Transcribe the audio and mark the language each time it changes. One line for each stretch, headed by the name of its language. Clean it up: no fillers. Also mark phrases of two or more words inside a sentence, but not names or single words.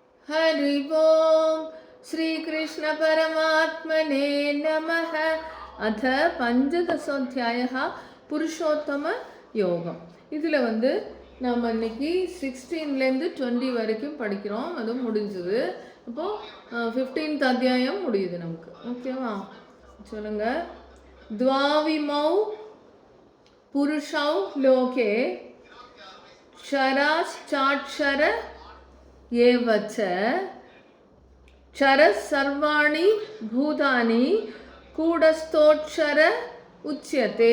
Sanskrit: हरि ओम श्री कृष्ण परमात्मने नमः। अथ पंचदशोऽध्यायः पुरुषोत्तम யோகம்.
Tamil: இதில் நம்ம இன்னைக்கு 16லேருந்து 20 வரைக்கும் படிக்கிறோம். அதுவும் முடிஞ்சுது. அப்போது 15th அத்தியாயம் முடியுது நமக்கு. ஓகேவா? சொல்லுங்க.
Sanskrit: द्वाविमौ पुरुषौ लोके क्षराश्चाक्षर एव च क्षरः सर्वाणि भूतानि कूटस्थोऽक्षर उच्यते।